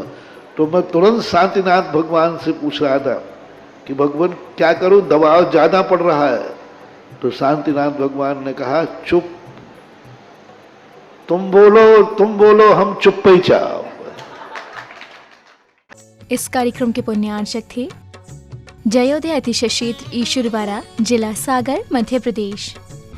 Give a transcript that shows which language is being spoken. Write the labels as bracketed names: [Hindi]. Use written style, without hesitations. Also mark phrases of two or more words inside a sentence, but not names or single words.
[Hindi] तो मैं तुरंत शांतिनाथ भगवान से पूछ रहा था कि भगवान क्या करूं, दबाव ज्यादा पड़ रहा है। तो शांतिनाथ भगवान ने कहा चुप, तुम बोलो हम चुप ही चाहो। इस कार्यक्रम के पुण्यार्चक थे जयोदय अतिशय क्षेत्र ईश्वरवाड़ा, जिला सागर, मध्य प्रदेश।